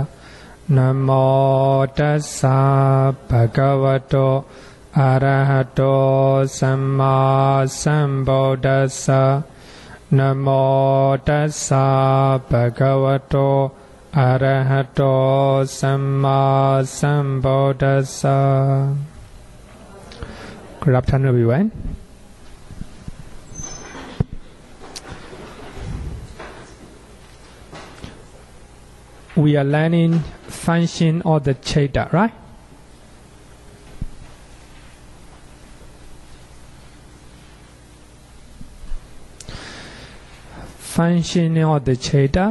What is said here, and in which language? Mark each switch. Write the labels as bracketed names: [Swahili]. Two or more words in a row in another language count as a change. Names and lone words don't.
[Pali] Namo tassa bhagavato arahato samma sambuddhassa. Namo tassa bhagavato arahato samma sambuddhassa. [English] Good afternoon, everyone. We are learning function of the citta, right? Function of the citta.